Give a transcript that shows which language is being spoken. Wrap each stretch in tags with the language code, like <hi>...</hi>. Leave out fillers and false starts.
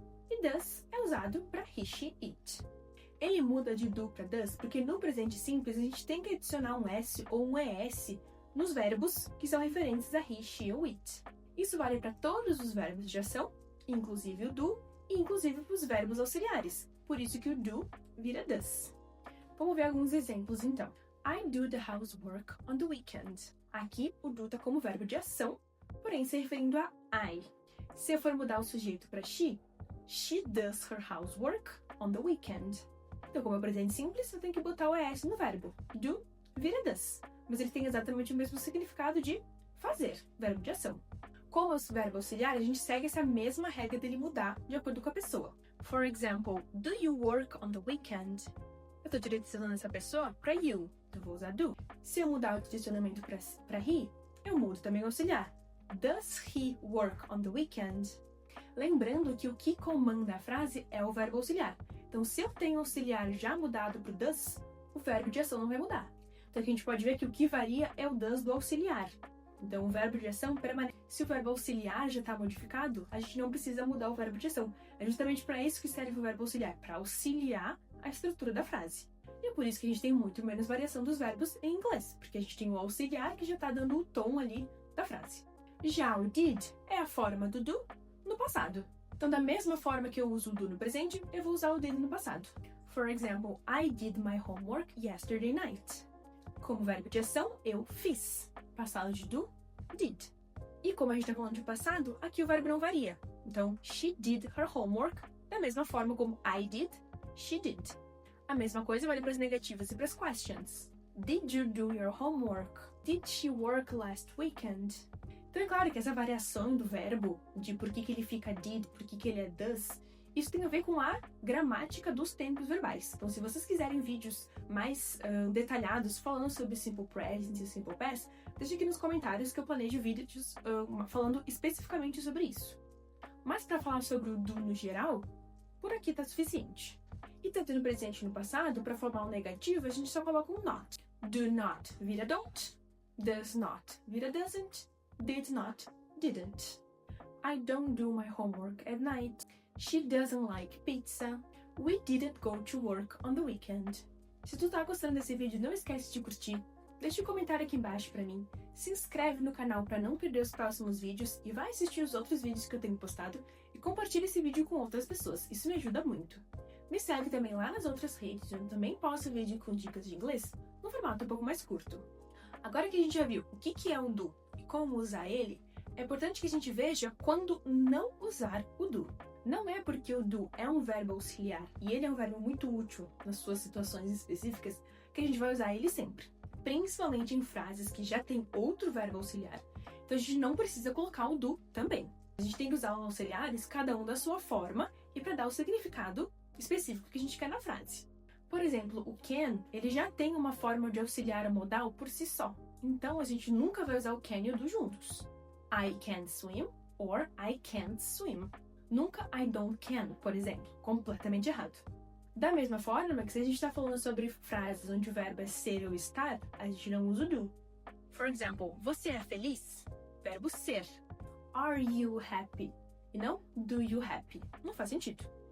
<pt>E does é usado para he, she, it. Ele muda de do para does porque no presente simples a gente tem que adicionar um s ou um es nos verbos que são referentes a he, she ou it. Isso vale para todos os verbos de ação, inclusive o do, e inclusive para os verbos auxiliares. Por isso que o do vira does. Vamos ver alguns exemplos então.</pt> <en>I do the housework on the weekend.</en> <pt>Aqui o do está como verbo de ação, porém se referindo a I. Se eu for mudar o sujeito para</pt> <en>she does her housework on the weekend.</en> <pt>Então, como é presente simples, eu tenho que botar o es no verbo. Do vira does. Mas ele tem exatamente o mesmo significado de fazer, verbo de ação. Como verbo auxiliar, a gente segue essa mesma regra dele mudar de acordo com a pessoa.</pt> <en>For example, do you work on the weekend?</en> <pt>Eu estou direcionando essa pessoa para you, então vou usar do. Se eu mudar o direcionamento para he, eu mudo também o auxiliar.</pt> <en>Does he work on the weekend?</en> <pt>Lembrando que o que comanda a frase é o verbo auxiliar. Então, se eu tenho auxiliar já mudado para o does, o verbo de ação não vai mudar. Então, aqui a gente pode ver que o que varia é o does do auxiliar. Então, o verbo de ação permanece. Se o verbo auxiliar já está modificado, a gente não precisa mudar o verbo de ação. É justamente para isso que serve o verbo auxiliar, para auxiliar a estrutura da frase. E é por isso que a gente tem muito menos variação dos verbos em inglês, porque a gente tem o auxiliar que já está dando o tom ali da frase. Já o did é a forma do do no passado. Então, da mesma forma que eu uso o do no presente, eu vou usar o did no passado.</pt> <en>For example, I did my homework yesterday night.</en> <pt>Como verbo de ação, eu fiz. Passado de do, did. E como a gente está falando de passado, aqui o verbo não varia. Então,</pt> <en>she did her homework,</en> <pt>da mesma forma como</pt> <en>I did, she did.</en> <pt>A mesma coisa vale para as negativas e para as questions.</pt> <en>Did you do your homework? Did she work last weekend?</en> <pt>Então é claro que essa variação do verbo, de por que ele fica did, por que ele é does, isso tem a ver com a gramática dos tempos verbais. Então, se vocês quiserem vídeos mais detalhados falando sobre Simple Present e Simple Past, deixe aqui nos comentários que eu planejo vídeos falando especificamente sobre isso. Mas para falar sobre o do no geral, por aqui tá suficiente. E tanto no presente e no passado, para formar um negativo, a gente só coloca um not. Do not vira don't, does not vira doesn't, did not, didn't.</pt> <en>I don't do my homework at night. She doesn't like pizza. We didn't go to work on the weekend.</en> <pt>Se tu tá gostando desse vídeo, não esquece de curtir. Deixa um comentário aqui embaixo pra mim. Se inscreve no canal para não perder os próximos vídeos e vai assistir os outros vídeos que eu tenho postado e compartilha esse vídeo com outras pessoas. Isso me ajuda muito. Me segue também lá nas outras redes, onde eu também posto vídeo com dicas de inglês no formato um pouco mais curto. Agora que a gente já viu o que é um do e como usar ele, é importante que a gente veja quando não usar o do. Não é porque o do é um verbo auxiliar e ele é um verbo muito útil nas suas situações específicas que a gente vai usar ele sempre. Principalmente em frases que já tem outro verbo auxiliar. Então a gente não precisa colocar o do também. A gente tem que usar os auxiliares, cada um da sua forma, e para dar o significado específico que a gente quer na frase. Por exemplo, o can, ele já tem uma forma de auxiliar modal por si só. Então a gente nunca vai usar o can e o do juntos.</pt> <en>I can't swim or I can't swim.</en> <pt>Nunca</pt> <en>I don't can,</en> <pt>por exemplo. Completamente errado. Da mesma forma que se a gente está falando sobre frases onde o verbo é ser ou estar, a gente não usa o do.</pt> <en>For example,</en> <pt>você é feliz? Verbo ser.</pt> <en>Are you happy?</en> <pt>E não</pt> <en>do you happy.</en> <pt>Não faz sentido.</pt>